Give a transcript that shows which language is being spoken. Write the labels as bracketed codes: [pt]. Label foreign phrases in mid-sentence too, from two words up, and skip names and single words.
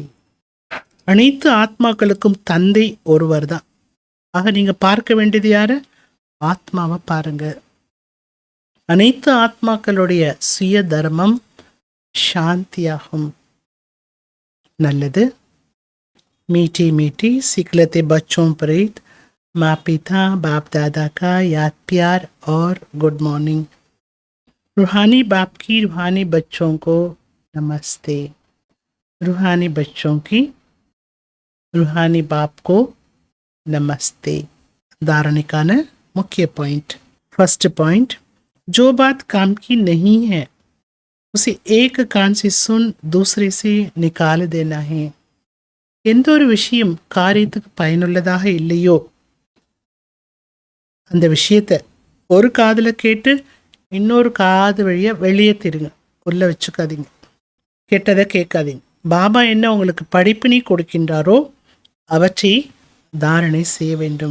[ta] அனைத்து ஆத்மாக்களுக்கும் தந்தை ஒருவர் தான். ஆக நீங்க பார்க்க வேண்டியது யாரு? ஆத்மாவை பாருங்க. அனைத்து ஆத்மாக்களுடைய சுய தர்மம் சாந்தியாகும். நல்லது. [hi] मीठी मीठी सिकलते बच्चों प्रीत माँ पिता बाप दादा का याद प्यार और [en] good morning. [hi] रूहानी बाप की रूहानी बच्चों को नमस्ते. रूहानी बच्चों की रूहानी बाप को नमस्ते. धारणिकाன मुख्य पॉइंट. [en] first point, [hi] जो बात काम की नहीं है उसे एक कान से सुन दूसरे से निकाल देना है. [ta] எந்த ஒரு விஷயம் காரியத்துக்கு பயனுள்ளதாக இல்லையோ அந்த விஷயத்தை ஒரு காதுல கேட்டு இன்னொரு காது வழியா வெளியே திருங்க. உள்ள வச்சுக்காதீங்க. கெட்டதை கேட்காதீங்க. பாபா என்ன உங்களுக்கு படிப்பினை கொடுக்கின்றாரோ அவற்றை தாரணை செய்ய வேண்டும்.